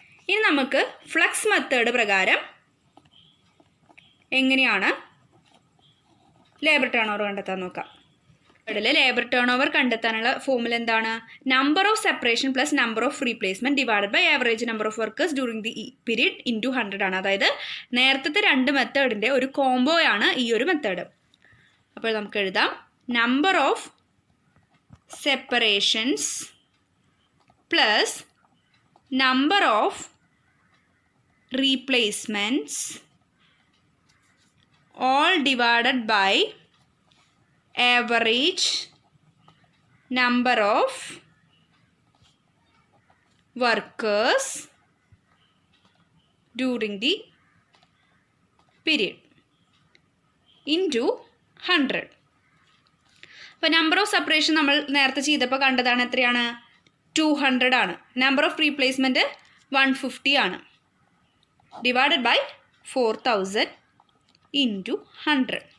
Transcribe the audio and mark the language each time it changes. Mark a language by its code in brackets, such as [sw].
[ml] ഇനി നമുക്ക് flux method പ്രകാരം എങ്ങനെയാണ് ലേബർ ടേൺ ഓവർ കണ്ടെത്താൻ നോക്കാം. ലേബർ ടേൺ ഓവർ കണ്ടെത്താനുള്ള ഫോർമുല എന്താണ്? [en] number of separation plus number of replacement divided by average number of workers during the period into 100 [ml] ആണ്. അതായത് നേരത്തെ 2 മെത്തേഡിൻ്റെ ഒരു കോംബോയാണ് ഈ ഒരു മെത്തേഡ്. അപ്പോൾ നമുക്ക് എഴുതാം [en] Number of separations plus number of replacements all divided by average number of workers during the period into 100. [ml] അപ്പോൾ നമ്പർ ഓഫ് സെപ്പറേഷൻ നമ്മൾ നേരത്തെ ചെയ്തപ്പോൾ കണ്ടതാണ് എത്രയാണ്? 200 ആണ്. നമ്പർ ഓഫ് റീപ്ലേസ്മെൻറ്റ് 150 ആണ്. [en] Divided by 4000 into 100.